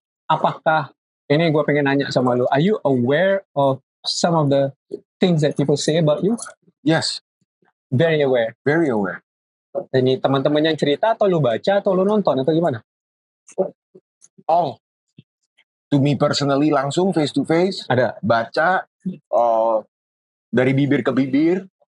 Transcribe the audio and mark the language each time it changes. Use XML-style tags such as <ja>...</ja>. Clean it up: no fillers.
<id>Apakah, ini gue pengen nanya sama lu,</id> <en>are you aware of some of the things that people say about you? Yes. Very aware. Very aware.</en> <id>Ini teman-teman yang cerita atau lu baca atau lu nonton atau gimana?</id> <en>Oh, to me personally langsung face to face.</en> <id>Ada. Baca dari bibir ke bibir.</id>